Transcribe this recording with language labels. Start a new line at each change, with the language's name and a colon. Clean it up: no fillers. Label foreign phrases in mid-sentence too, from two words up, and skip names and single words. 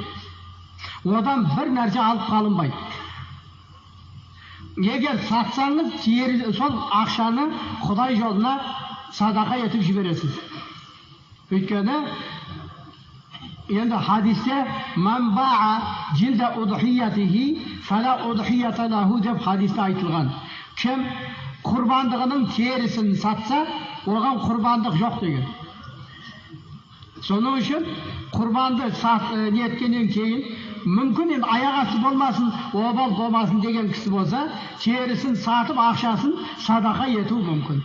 Kazakh: Одан бір нәрсе алып қалынбайды. Егер сатсаңыз, сол ақшаны Құдай жолына садақа етіп жібересіз. Өйткені енді хадисте
Arabic: «من باع جلد أضحيته فلا أضحية له»
Kazakh: деп хадисте айтылған. Кім құрбандығының терісін сатса, оған құрбандық жоқ деген. Соның үшін құрбанды неткеннен кейін мүмкін енді аяқ асты болмасын, обал болмасын деген кісі болса, терісін сатып ақшасын садақа ету мүмкін.